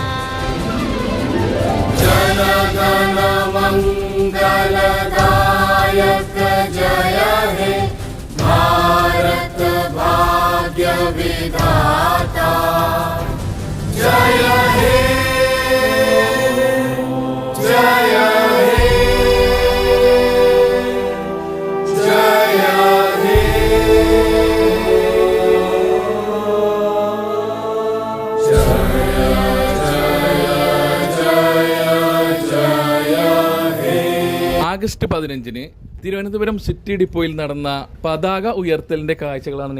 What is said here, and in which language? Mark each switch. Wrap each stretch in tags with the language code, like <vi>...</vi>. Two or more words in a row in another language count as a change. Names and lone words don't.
<bn>জন গণ মঙ্গলদায়ক জয় হে ভারত ভাগ্য বিধাতা জয় হে জয় হে জয় হে</bn> <ml>ആഗസ്റ്റ് 15 തിരുവനന്തപുരം സിറ്റി ഡിപ്പോയിൽ നടന്ന പതാക ഉയർത്തലിന്റെ കാഴ്ചകളാണ് നിങ്ങൾ കണ്ടത്.</ml>